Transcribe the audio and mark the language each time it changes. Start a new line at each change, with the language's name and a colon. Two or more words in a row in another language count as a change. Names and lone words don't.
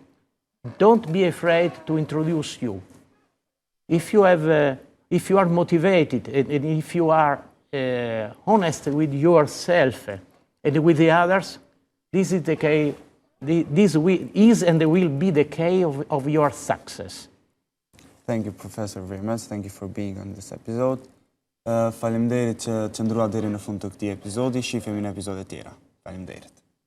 English: Don't be afraid to introduce you. If you are motivated and if you are honest with yourself and with the others, this is the key. This is and will be the key of your success. Thank you, Professor, very much. Thank you for being on this episode.
Albanian: Faleminderit që qëndruat deri në fund të këtij epizodi. Shihemi në episode tjera. Faleminderit.